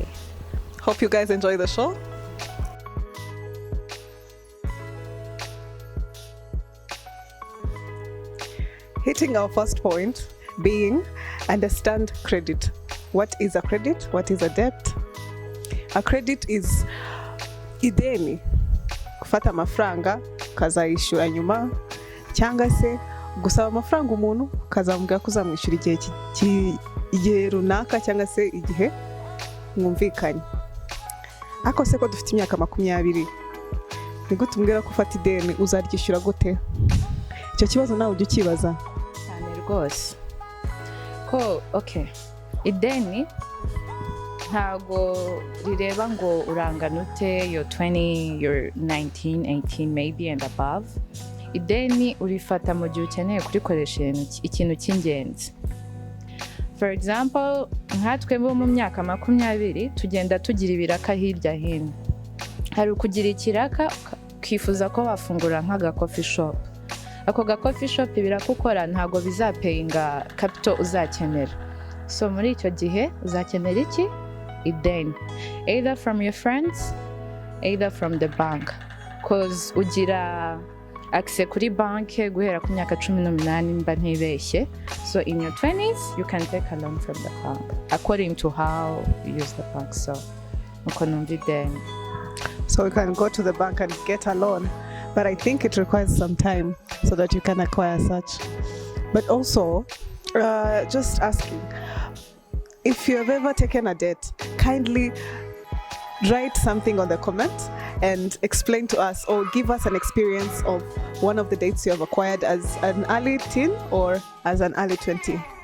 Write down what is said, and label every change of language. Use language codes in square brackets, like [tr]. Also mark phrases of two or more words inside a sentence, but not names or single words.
[en] Hope you guys enjoy the show. Hitting our first point being understand credit. What is a credit? What is a debt? A credit is [rw] ideni, kufata amafaranga kazayishyura nyuma, cyangwa se gusaba amafaranga umuntu kazamubwira ko uzamwishyura igihe runaka cyangwa se igihe mwumvikanye. Ako se ko dufite imyaka 20, ni gute umbwira ko ufata ideni uzaryishyura gute? Icyo kibazo nawe ujye ukibaza cyane rwose ko ideni ntago rireba ngo urangana ute, [en] you're 20, you're 19, 18 maybe and above. [rw] Ideni urifata mu gihe ukeneye kurikoresha ikintu cy'ingenzi. [en] For example, [rw] nkatwe bo mu myaka 20 tugenda tugira ibiraka hirya hino. Hari ukugira ikiraka ukifuza ko wafungura nk'aga [en] coffee shop. [rw] Ako ga [en] coffee shop [rw] birakukora ntago bizapayinga capital uzakenera. So muri icyo gihe uzakenera iki? Ideni. [en] Either from your friends, either from the bank. [rw] Cause ugira access kuri banke guhera ku myaka 18 mba ntibeshye. [en] So in your 20s, you can take a loan from the bank according to how you use the bank. [rw] So uko numva ideni. [en] So we can go to the bank and get a loan. But I think it requires some time so that you can acquire such. But also, just asking, if you have ever taken a debt, kindly write something on the comments and explain to us or give us an experience of one of the debts you have acquired as an early teen or as an early 20.